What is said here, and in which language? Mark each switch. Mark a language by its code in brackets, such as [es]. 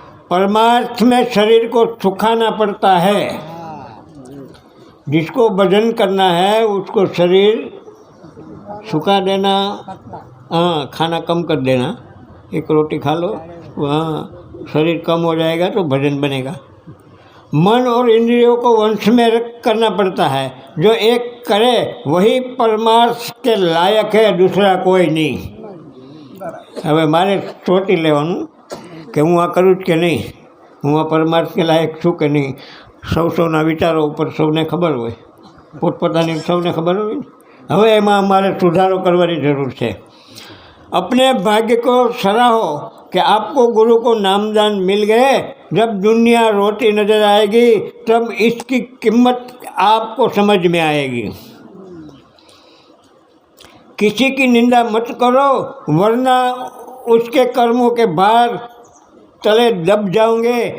[hi] परमार्थ में शरीर को सुखाना पड़ता है। जिसको भजन करना है उसको शरीर सुखा देना, हाँ, खाना कम कर देना, एक रोटी खा लो, वहाँ शरीर कम हो जाएगा तो भजन बनेगा। मन और इंद्रियों को वंश में करना पड़ता है। जो एक करे वही परमार्थ के लायक है, दूसरा कोई नहीं। [gu] હવે મારે ચોટી લેવાનું કે હું આ કરું જ કે નહીં, હું આ પરમાર્થ કે લાયક છું કે નહીં। સૌના વિચારો ઉપર સૌને ખબર હોય, પોતપોતાની સૌને ખબર હોય ને। હવે એમાં અમારે સુધારો કરવાની જરૂર છે। [hi] अपने भाग्य को सराहो कि आपको गुरु को नामदान मिल गए। जब दुनिया रोती नजर आएगी तब इसकी कीमत आपको समझ में आएगी। किसी की निंदा मत करो, वरना उसके कर्मों के भार तले दब जाओगे।